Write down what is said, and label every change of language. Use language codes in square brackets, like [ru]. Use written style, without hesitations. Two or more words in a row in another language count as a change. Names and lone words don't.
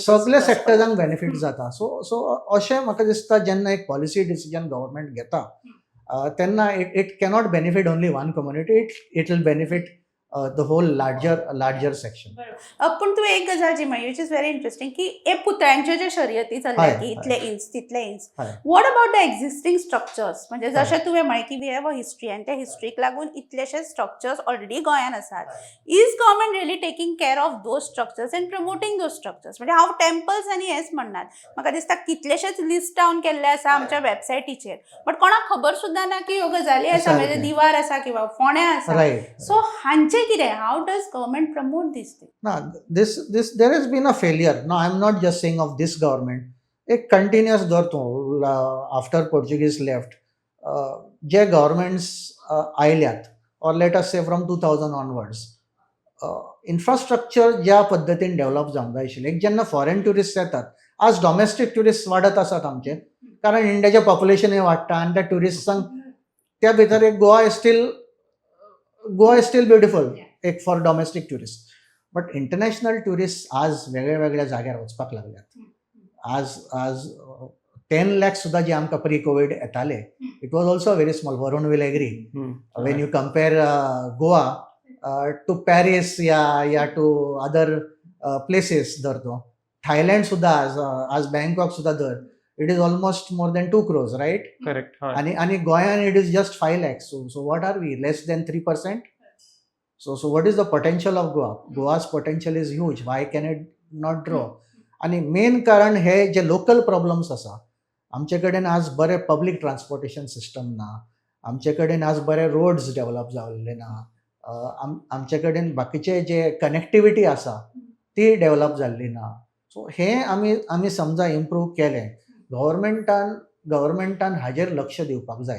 [kok] सगळ्या सेक्टर्सांक बेनिफीट जाता. सो अशें म्हाका दिसता जेन्ना एक [en] policy decision [kok] गव्हर्मेंट घेता तेन्ना [en] it cannot benefit only one community, it will benefit the whole larger section. [kok] पण तू एक गजाल जी म्हणली [en] which is very interesting [kok] की हे पुतळ्यांच्यो ज्यो शर्यती चल्ल्या हय, की हय. इतले इंच तितले इंच हय. [en] what about the existing structures म्हणजे जशें [kok] हय. तुवें म्हळें की [en] we have a history [kok] आनी त्या हिस्ट्रीक लागून इतलेशे स्ट्रक्चर्स ऑलरेडी गोंयान आसात. [en] Is government really taking care of those structures and promoting those structures [kok] म्हणजे हांव टेम्पल्स आनी हेच म्हणनात म्हाका दिसता कितलेशेच लिस्ट डावन केल्ले आसा आमच्या वेबसायटीचेर बट कोणाक खबर सुद्दां ना की ह्यो गजाली आसा म्हणजे सारकें. दिवार आसा किंवा फोंड्या आसा. रायट. [en] सो हांचे कितें how does government promote this thing? No, this there has been a failure. No, I'm not just saying of this government. [kok] एक कंटिन्युअस दर तूं [en] after Portuguese left [kok] जे गव्हर्मेंट्स आयल्यात [en] or let us say from 2000 onwards infrastructure [kok] ज्या पद्दतीन डेव्हलप जावंक जाय आशिल्लें एक जेन्ना [en] foreign tourist [kok] येतात आज [en] domestic tourist [kok] वाडत आसात आमचे कारण इंडियाचें पॉप्युलेशनूय वाडटा आनी त्या ट्युरिस्टांक त्या भितर एक [en] Goa is still beautiful [kok] एक [en] for domestic tourist but international tourist [kok] आज वेगळ्या वेगळ्या जाग्यार वचपाक लागल्यात. आज 10 lakhs सुद्दां जे आमकां प्री कोविड येताले [en] it was also very small. Varun will agree when you compare Goa to Paris ya to other places धर तो थायलँड सुद्दां आज बँकॉक सुद्दां धर it is almost more than 2 crores right. [kok] करेक्ट. [en] आणि गोंयान it is just 5 lakhs. so what are we less than 3%. So what is the potential of Goa? Goa's potential is huge. Why can it not grow? [kok] आणि मेन कारण हे जे [en] local problems [kok] आसा आमचे कडेन आज बरे [en] public transportation system [kok] ना, आमचे कडेन आज बरे रोड्स डेव्हलप जाल्ले ना, आमचे कडेन बाकीचे जे कनेक्टिविटी आसा ती डेव्हलप जाल्ली ना. सो हे आमी समजा इम्प्रूव केलें गव्हर्मेंटान हाजेर लक्ष दिवपाक जाय.